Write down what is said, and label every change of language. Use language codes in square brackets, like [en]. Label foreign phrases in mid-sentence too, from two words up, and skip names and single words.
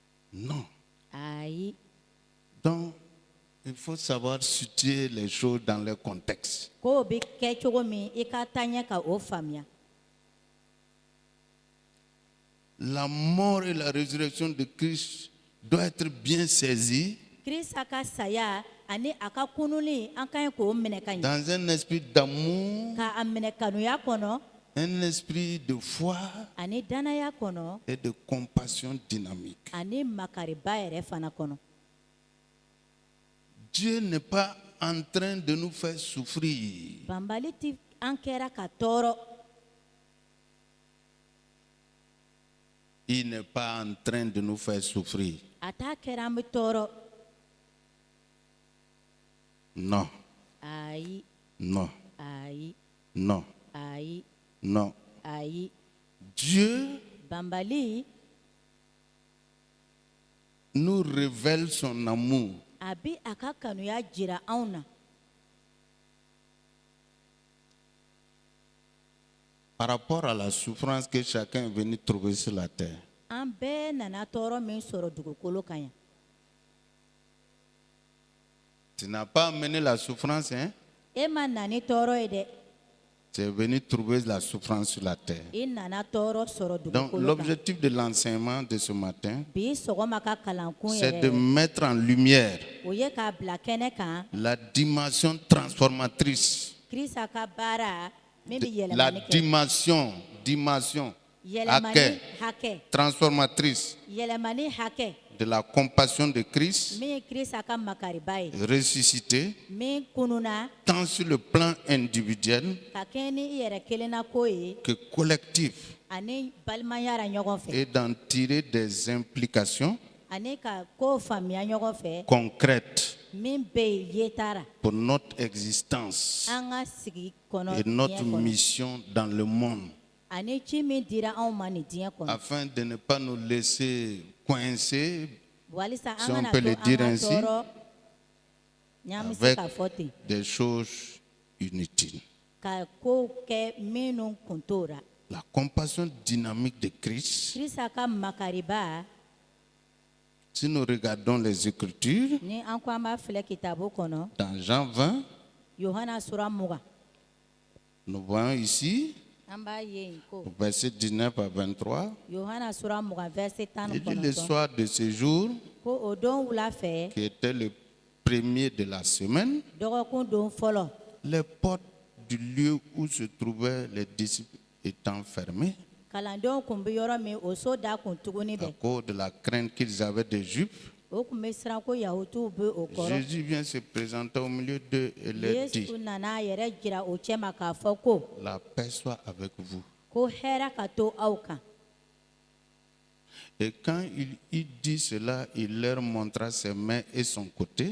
[fr] Non. [bm] ayi. [fr] Donc, il faut savoir situer les choses dans leur contexte. [bm] K'o bɛ kɛ cogo min i ka taaɲɛ ka o faamuya. [fr] La mort et la résurrection de Christ doivent être bien saisies [bm] Kirisa ka saya ani a ka kunuli an ka ɲi k'o minɛ ka ɲɛ. [fr] dans un esprit d'amour, [bm] K'a minɛ kanuya kɔnɔ [fr] un esprit de foi [bm] ani danaya kɔnɔ [fr] et de compassion dynamique. [bm] ani makariba yɛrɛ fana kɔnɔ. [fr] Dieu n'est pas en train de nous faire souffrir. [bm] Banbali ti an kɛra ka tɔɔrɔ. [fr] Il n'est pas en train de nous faire souffrir. [bm] A t'a kɛra an bɛ tɔɔrɔ. [fr] Non, [bm] Ayi, [fr] non, [bm] ayi, [fr] non, [bm] ayi, [fr] non. [bm] ayi. [fr] Dieu [bm] Banbali [fr] nous révèle son amour [bm] a bi a ka kanuya jira anw na [fr] par rapport à la souffrance que chacun est venu trouver sur la terre. [bm] an bɛɛ nana tɔɔrɔ min sɔrɔ dugukolo kan yan. [fr] Tu n'as pas amené la souffrance, hein? [bm] E ma na ni tɔɔrɔ ye dɛ. [fr] Tu es venu trouver la souffrance sur la terre. [bm] I nana tɔɔrɔ sɔrɔ [fr] Donc, [bm] dugukolo kan. [fr] l'objectif de l'enseignement de ce matin, [bm] Bi sɔgɔma ka kalankun [fr] c'est de [bm] yɛrɛ [fr] mettre en lumière [bm] o ye k'a bila kɛnɛ kan [fr] la dimension transformatrice. [bm] Kirisa ka baara min bɛ [fr] La [bm] yɛlɛmani kɛ. [fr] dimension, [bm] Yɛlɛmani hakɛ. [fr] transformatrice [bm] Yɛlɛmani hakɛ [fr] de la compassion de Christ [bm] min ye Kirisa ka makariba ye. [fr] ressuscité, [bm] Min kununa [fr] tant sur le plan individuel [bm] ka kɛɲɛ ni i yɛrɛ kelenna ko ye [fr] que collectif, [bm] ani balimaya la ɲɔgɔn fɛ [fr] et d'en tirer des implications [bm] ani ka ko faamuya ɲɔgɔn fɛ [fr] concrètes [bm] min bɛ yen yetara [fr] pour notre existence [bm] an ka sigi kɔnɔ [fr] et notre [bm] diɲɛ kɔnɔ [fr] mission dans le monde, [bm] ani ci min dira anw ma nin diɲɛ kɔnɔ [fr] afin de ne pas nous laisser coincer [bm] walisa [fr] si [bm] an [fr] on [bm] kana [fr] peut [bm] to [fr] le [bm] an [fr] dire [bm] ka [fr] ainsi, [bm] tɔɔrɔ n'an bɛ se [fr] avec [bm] k'a fɔ ten [fr] des choses inutiles. [bm] ka ko kɛ minnu kun t'o ra. [fr] La compassion dynamique de Christ, [bm] Kirisa ka makariba [fr] si nous regardons les Écritures, [bm] ni an ko an b'a filɛ kitabu kɔnɔ [fr] dans Jean 20, [bm] Yohana sura 20 [fr] nous voyons ici, [bm] an b'a ye yen ko [fr] au verset 19 à 23, [bm] Yohana sura 20 verset [fr] il dit le [bm] 19 [fr] soir de ce jour, [bm] ko o don wula fɛ [fr] qui était le premier de la semaine, [bm] dɔgɔkun don fɔlɔ [fr] les portes du lieu où se trouvaient les disciples étant fermées, [bm] kalandenw kun bɛ yɔrɔ min o so da kun tuguni [fr] à [bm] bɛ [fr] cause de la crainte qu'ils avaient des Juifs, [bm] o kun bɛ siran ko yahudiw bɛ o kɔrɔ. [fr] Jésus vient se présenter au milieu d'eux et leur dit, [bm] Yesu nana a yɛrɛ jira o cɛ ma k'a fɔ ko [fr] la paix soit avec vous. [bm] ko hɛrɛ ka to aw kan. [fr] Et quand il dit cela, il leur montra ses mains et son côté.